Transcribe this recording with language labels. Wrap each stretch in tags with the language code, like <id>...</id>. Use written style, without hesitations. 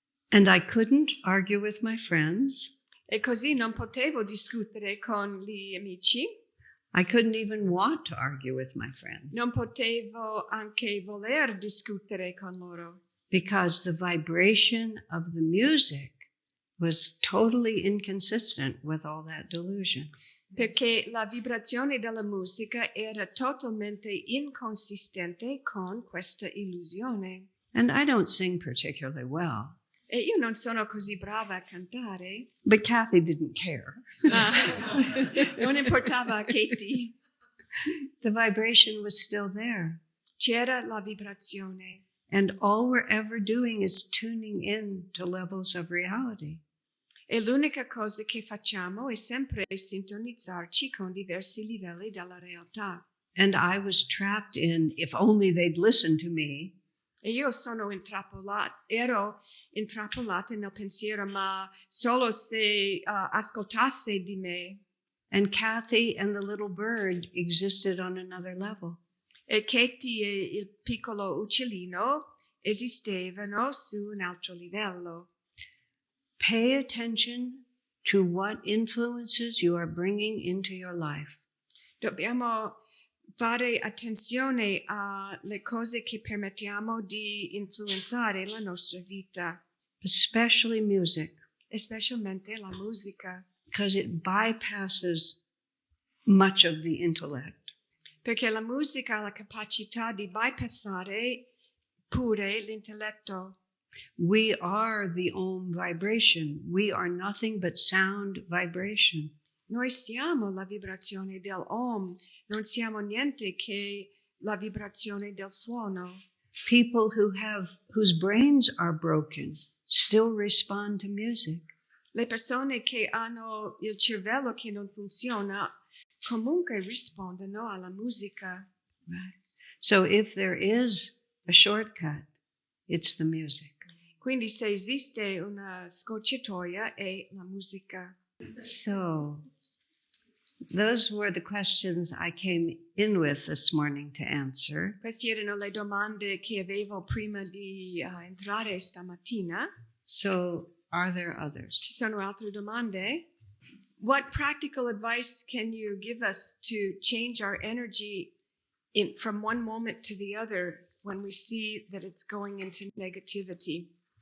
<en>And I couldn't argue with my friends.</en> <it>E così non potevo discutere con gli amici,</it> <en>I couldn't even want to argue with my friends</en> <it>non potevo anche voler discutere con loro,</it> <en>because the vibration of the music was totally inconsistent with all that delusion.</en> <it>perché la vibrazione della musica era totalmente inconsistente con questa illusione.</it> <en>And I don't sing particularly well,</en> <it>E io non sono così brava a cantare,</it> <en>but Kathy didn't care.</en> <it>non importava a Katie,</it> <en>The vibration was still there.</en> <it>c'era la vibrazione.</it> <en>And all we're ever doing is tuning in to levels of reality.</en> <it>E l'unica cosa che facciamo è sempre sintonizzarci con diversi livelli della realtà.</it> <en>And I was trapped in, if only they'd listen to me.</en> <it>E io ero intrappolata nel pensiero, ma solo se ascoltasse di me.</it> <en>And Kathy and the little bird existed on another level.</en> <it>E Katie e il piccolo uccellino esistevano su un altro livello.</it> <en>Pay attention to what influences you are bringing into your life.</en> <it>Dobbiamo fare attenzione alle cose che permettiamo di influenzare la nostra vita,</it> <en>Especially music,</en> <it>specialmente la musica,</it> <en>because it bypasses much of the intellect.</en> <it>perché la musica ha la capacità di bypassare pure l'intelletto.</it> <en>We are the Om vibration. We are nothing but sound vibration.</en> <it>Noi siamo la vibrazione del Om, non siamo niente che la vibrazione del suono.</it> <en>People whose brains are broken still respond to music.</en> <it>Le persone che hanno il cervello che non funziona comunque rispondono alla musica.</it> <en>Right. So if there is a shortcut, it's the music.</en> <it>Quindi se esiste una scorciatoia è la musica.</it> <en>So, those were the questions I came in with this morning to answer.</en> <it>Queste erano le domande che avevo prima di entrare stamattina.</it> <en>So, are there others?</en> <it>Ci sono altre domande?</it> <en>What practical advice can you give us to change our energy from one moment to the other when we see that it's going into negativity?</en>